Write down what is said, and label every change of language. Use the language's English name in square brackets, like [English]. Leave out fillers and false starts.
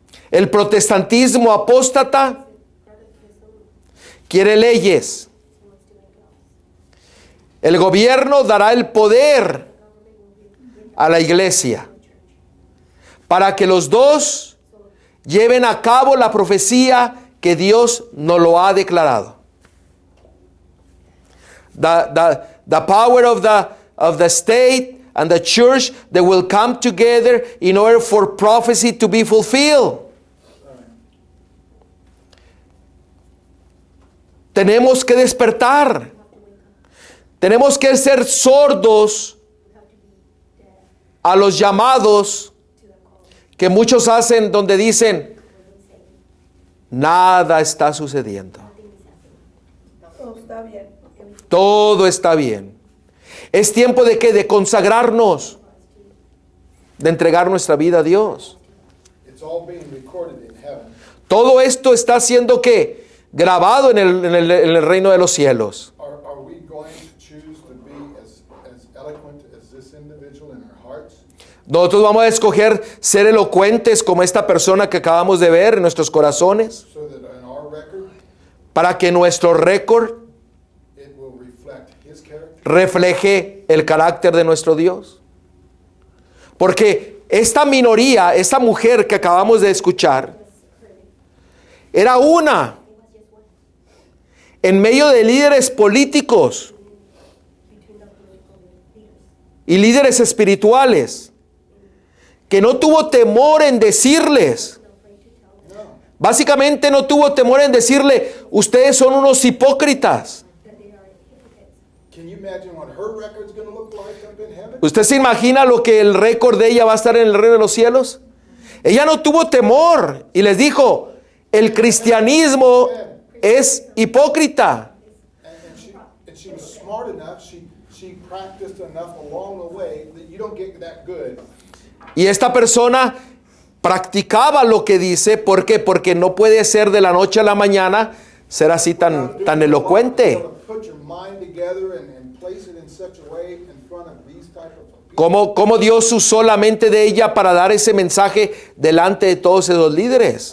[Spanish] El protestantismo apóstata quiere leyes. El gobierno dará el poder a la iglesia. para que los dos lleven a cabo la profecía que Dios nos lo ha declarado. [English] The power of the state and the church, they will come together in order for prophecy to be fulfilled. [Spanish] Tenemos que despertar. Tenemos que ser sordos a los llamados que muchos hacen donde dicen, nada está sucediendo. Todo está bien. Todo está bien. Es tiempo de que de consagrarnos, de entregar nuestra vida a Dios. [English] It's all being recorded in heaven. [Spanish] Todo esto está siendo ¿qué? Grabado en el reino de los cielos. [English] Are we going to choose to be as eloquent as this individual in our hearts? [Spanish] Nosotros vamos a escoger ser elocuentes como esta persona que acabamos de ver en nuestros corazones, [English] So that in our record, [Spanish] para que nuestro récord [English] it will reflect his character. [Spanish] refleje el carácter de nuestro Dios. Porque esta minoría, esta mujer que acabamos de escuchar, era una en medio de líderes políticos y líderes espirituales, que no tuvo temor en decirles, básicamente no tuvo temor en decirle, ustedes son unos hipócritas. [English] Can you imagine what her record's going to look like up in heaven? [Spanish] ¿Usted se imagina lo que el récord de ella va a estar en el reino de los cielos? Ella no tuvo temor y les dijo, el cristianismo es hipócrita. [English] And she was smart enough, she practiced enough along the way that you don't get that good. [Spanish] Y esta persona practicaba lo que dice. ¿Por qué? Porque no puede ser de la noche a la mañana ser así tan elocuente. [English] Put your mind together and place it in such a way in front of these type of people. [Spanish] ¿Cómo Dios usó la mente de ella para dar ese mensaje delante de todos esos líderes?